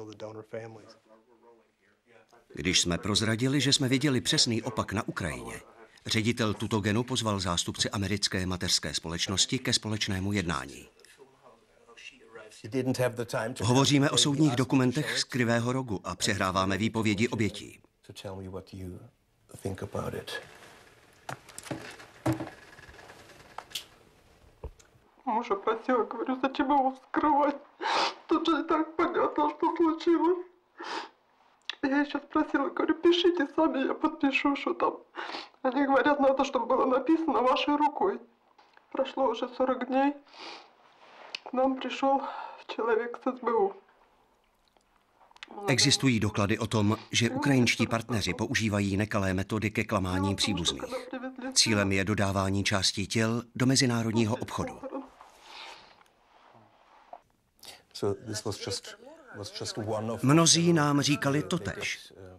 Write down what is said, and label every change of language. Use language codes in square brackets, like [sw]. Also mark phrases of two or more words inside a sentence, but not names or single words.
[cs] Když jsme prozradili, že jsme viděli přesný opak na Ukrajině, ředitel Tutogenu pozval zástupce americké mateřské společnosti ke společnému jednání. Hovoříme o soudních dokumentech z Krivého rogu a přehráváme výpovědi obětí. [ru] Мужа просила, говорю, зачем его скрывать? Тут же и так понятно, что случилось. Я еще спросила, говорю, пишите сами, я подпишу, что там. Они говорят, надо, чтобы было написано вашей рукой. Прошло уже 40 дней. К нам пришел человек с СБУ. [cs] Existují doklady o tom, že ukrajinští partneři používají nekalé metody ke klamání příbuzných. Cílem je dodávání částí těl do mezinárodního obchodu. Mnozí nám říkali totéž.